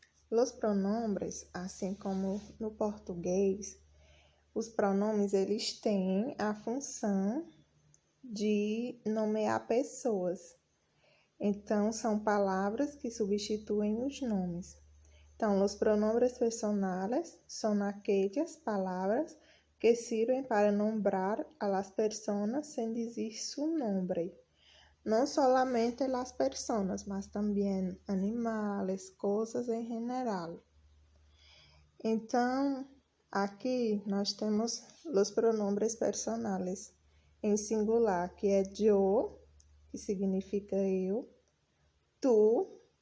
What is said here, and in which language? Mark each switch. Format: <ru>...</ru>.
<pt>Os pronombres, assim como no português, os pronomes eles têm a função de nomear pessoas. Então, são palavras que substituem os nomes. Então, os pronombres personales são aquelas palavras que</pt> <es>sirven para nombrar a las personas sin decir su nombre. No solamente las personas,</es> <pt>mas também</pt> <es>animales,</es> <pt>coisas em geral. Então, aqui nós temos os pronombres personales em singular, que é yo, que significa eu, tu,</pt>